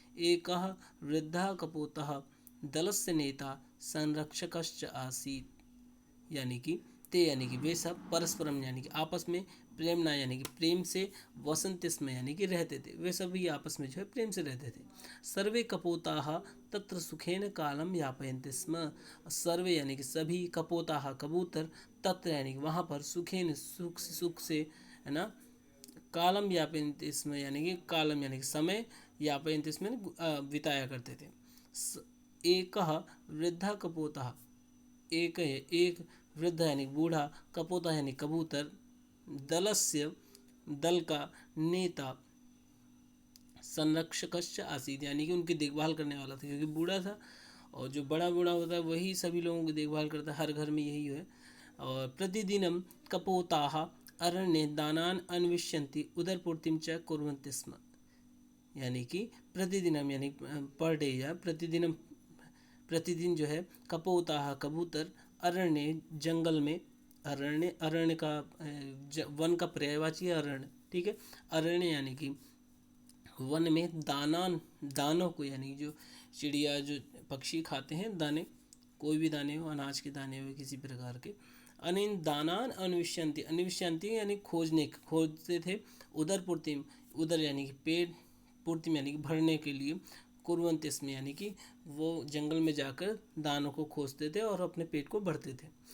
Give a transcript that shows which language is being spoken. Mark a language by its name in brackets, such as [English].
[Sanskrit] एकः वृद्धः कपोतः दलस्य नेता संरक्षकश्च आसीत्। [Hindi] यानी कि ते यानी कि वे सब परस्परम यानी कि आपस में, प्रेमना यानी कि प्रेम से, वसंतिस्म यानी कि रहते थे, वे सभी आपस में जो है प्रेम से रहते थे। [Sanskrit] सर्वे कपोताः तत्र सुखेन कालम यापयन्ति स्म। [Hindi] सर्वे यानी कि सभी, कपोताः कबूतर, तत्र यानी कि वहाँ पर, सुखेन सुख से, है ना, [Sanskrit] कालम यापयन्ति स्म [Hindi] यानी कि कालम यानी कि समय, यापयन्ति स्म बिताया करते थे। [Sanskrit] एकः वृद्धा कपोतः, [Hindi] एक है एक वृद्ध यानी बूढ़ा, कपोता यानी कबूतर, दलस्य दल का नेता, संरक्षकश्च आसीत यानी कि उनकी देखभाल करने वाला था, क्योंकि बूढ़ा था और जो बड़ा बूढ़ा होता है वही सभी लोगों की देखभाल करता है, हर घर में यही है। [Sanskrit] और प्रतिदिनम कपोताः अरण्ये दानान् अन्विष्यन्ति उदरपूर्तिं च कुर्वन्ति स्म। [Hindi] यानी कि प्रतिदिनम यानी पर डे या प्रतिदिन जो है कपोताः कबूतर अरण्य जंगल में, अरण्य का वन का पर्यायवाची है अरण्य। ठीक है, अरण्य यानी कि वन में दानों को यानी जो चिड़िया जो पक्षी खाते हैं दाने, कोई भी दाने हो, अनाज के दाने हो किसी प्रकार के, [Sanskrit] अनिन दानान अन्विष्यन्ति [Hindi] यानी खोजते थे, उदर पूर्तिम, उदर यानी कि पेट, पूर्तिम यानी कि भरने के लिए, कुर्वन्ति इसमें यानी कि वो जंगल में जाकर दानों को खोजते थे और अपने पेट को भरते थे।